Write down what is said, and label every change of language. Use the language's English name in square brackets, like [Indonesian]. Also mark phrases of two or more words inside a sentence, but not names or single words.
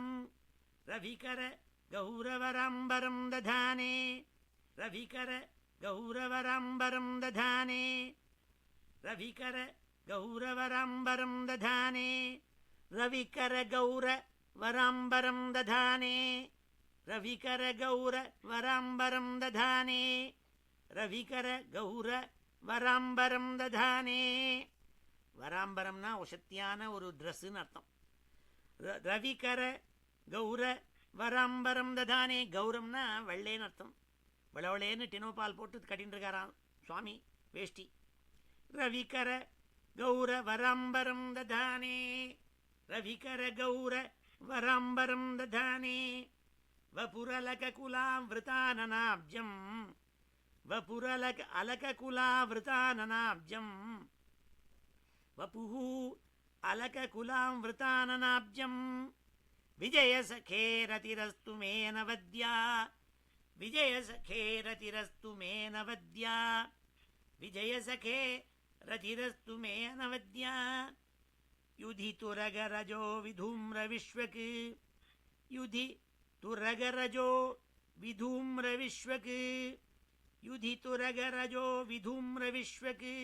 [Sanskrit] रविकर गौरवराम्बरं दधाने रविकर गौरवराम्बरं दधाने रविकर गौरवराम्बरं दधाने रविकर गौरवराम्बरं दधाने रविकर गौर वराम्बरं दधाने रविकर गौर वराम्बरं दधाने [Tamil] वराम्बरம்னா வசத்தியான ஒரு ட்ரெஸ்ஸுன்னு அர்த்தம். [Sanskrit] रविकर गौर वराम्बरं दधाने [Tamil] கௌரம்னா வெள்ளேன்னு அர்த்தம். வெளவளேன்னு டினோபால் போட்டு கட்டின்னு இருக்காராம் சுவாமி வேஷ்டி. [Sanskrit] रविकर गौर वराम्बरं दधाने रविकर गौर वराम्बरं दधाने वपुरलककुलावृताननाब्जं वपुरलक अलककुलावृताननाब्जं वपुः अलककुलावृताननाब्जं विजयसखे रतिरस्तु मे नवद्या विजयसखे रतिरस्तु मे नवद्या विजयसखे रतिरस्तु मे नवद्या युधि तुरगरजो विधूम्रविश्वक् युधि तुरगरजो विधूम्रविश्वक् युधि तुरगरजो विधूम्रविश्वक्